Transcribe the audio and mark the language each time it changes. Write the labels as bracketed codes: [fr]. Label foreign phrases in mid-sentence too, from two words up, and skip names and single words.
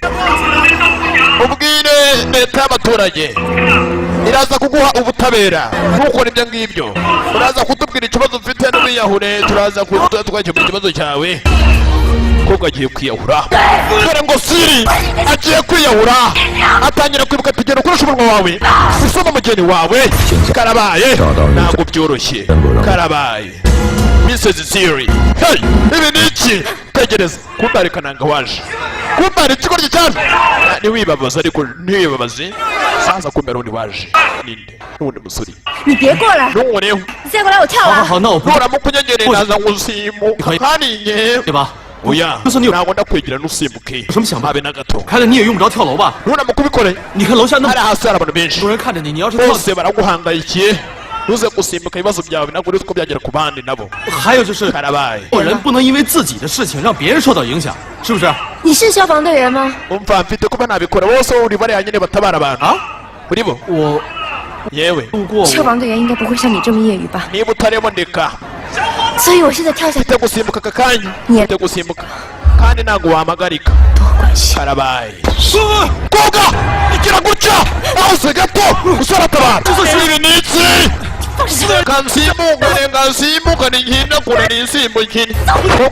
[rw] ubwire leta y'abaturage iraza kuguha ubutabera ntukore ibyo ngibyo uraza kutubwira ikibazo ufite n'uwiyahure turaza twakemura ikibazo cyawe kuko agiye kwiyahura dore ngo siri agiye kwiyahura atangira kwibuka tugenda ukoresha umunwa wawe usoma umugeni wawe karabaye ntabwo byoroshye karabaye Mrs. Siri hey ibi ni iki tegereza kumbarika nanga waje kumbara ikigoryi cyane ntiwibabaze ariko ntiwibabaze saza kumbera undi waje ninde n'undi musore [zh] 你别过来， [rw] ntunkoreho [zh] 你再过来我跳好好啊！好，那我不 [rw] nuramuka unyegereye naza ngusimuka kandi nyewe [zh] 对吧？ [rw] oya [zh] 就算你有 [rw] ntabwo ndakwegera ntusimbuke [zh] 有什么想法 [rw] habe na gato [zh] 开了你也用不着跳楼吧？ [rw] nuramuka ubikore [zh] 你看楼下那么 [rw] hari hasi hari abantu benshi [zh] 多人看着你，你要是跳， [rw] bose baraguhangayikiye ntuze gusimbuka ibibazo byawe ntabwo uzi ko byagera ku bandi nabo [zh] 还有就是， [rw] karabaye [zh] 做人不能因为自己的事情让别人受到影响，是不是？你是消防队员吗？ [rw] umva mfite kuba nabikora bose uri bariya nyine batabara abantu [zh] 啊， [rw] muri bo [zh] 我 [rw] yewe [zh] 路过，消防队员应该不会像你这么业余吧？ [rw] niba utarimo ndeka [zh] 所以我现在跳下去 [rw] mfite gusimbuka aka kanya Nye. mfite gusimbuka kandi ntabwo wamagarika [zh] 多关系。 [rw] karabaye koga igira gutya ahose gato usaratabara ibi ni iki kansimbukane kansimbukane nkina kure nisimbukine koga